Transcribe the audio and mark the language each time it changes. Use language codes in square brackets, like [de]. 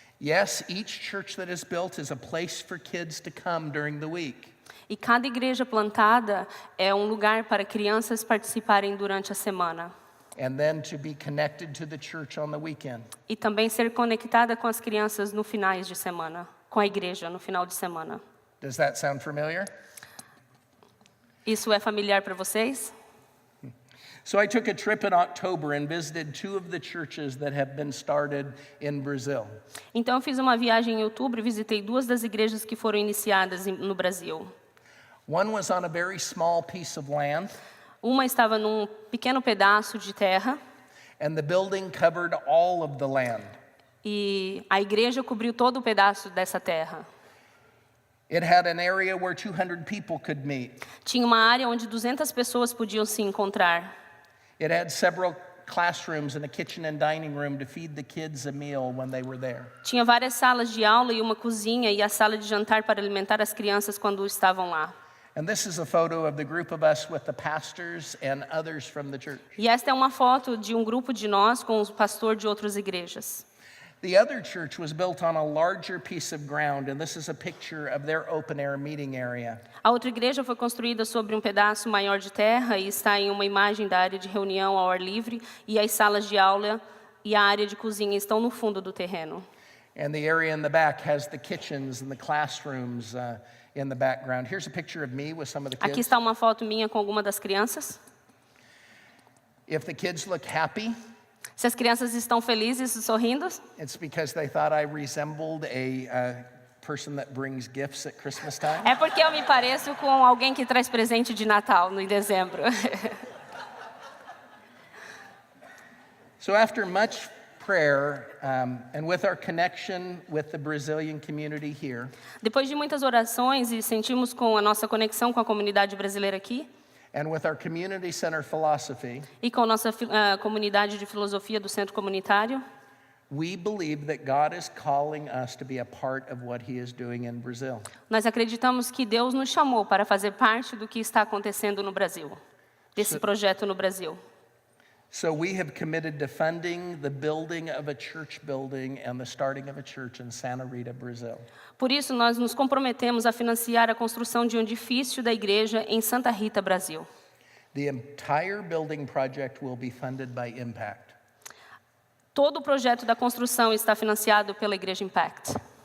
[en] Yes, each church that is built is a place for kids to come during the week. [pt] E cada igreja plantada é lugar para crianças participarem durante a semana. [en] And then to be connected to the church on the weekend. [pt] E também ser conectada com as crianças no finais de semana, com a igreja no final de semana. [en] Does that sound familiar? [pt] Isso é familiar para vocês? [en] So I took a trip in October and visited two of the churches that have been started in Brazil. [pt] Então eu fiz uma viagem em outubro e visitei duas das igrejas que foram iniciadas no Brasil. [en] One was on a very small piece of land. [pt] Uma estava num pequeno pedaço de terra. [en] And the building covered all of the land. [pt] E a igreja cobriu todo o pedaço dessa terra. [en] It had an area where 200 people could meet. [pt] Tinha uma área onde 200 pessoas podiam se encontrar. [en] It had several classrooms and a kitchen and dining room to feed the kids a meal when they were there. [pt] Tinha várias salas de aula e uma cozinha e a sala de jantar para alimentar as crianças quando estavam lá. [en] And this is a photo of the group of us with the pastors and others from the church. [pt] E esta é uma foto de grupo de nós com o pastor de outras igrejas. [en] The other church was built on a larger piece of ground, and this is a picture of their open-air meeting area. [pt] A outra igreja foi construída sobre pedaço maior de terra e está em uma imagem da área de reunião ao ar livre, e as salas de aula e a área de cozinha estão no fundo do terreno. [en] And the area in the back has the kitchens and the classrooms in the background. Here's a picture of me with some of the kids. [pt] Aqui está uma foto minha com alguma das crianças. [en] If the kids look happy, [pt] se as crianças estão felizes e sorrindo, [en] it's because they thought I resembled a person that brings gifts at Christmas time. [pt] É porque eu me pareço com alguém que traz presente de Natal em dezembro. [en] So after much prayer and with our connection with the Brazilian community here, [pt] depois de muitas orações e sentimos com a nossa conexão com a comunidade brasileira aqui, [en] And with our community center philosophy, [pt] E com nossa comunidade de filosofia do Centro Comunitário, [en] we believe that God is calling us to be a part of what he is doing in Brazil. [pt] nós acreditamos que Deus nos chamou para fazer parte do que está acontecendo no Brasil, desse projeto no Brasil. [en] So we have committed to funding the building of a church building and the starting of a church in Santa Rita, Brazil. [pt] Por isso, nós nos comprometemos a financiar a construção de um edifício da igreja em Santa Rita, Brasil. [en] The entire building project will be funded by Impact. [pt] Todo o projeto da construção está financiado pela Igreja Impact.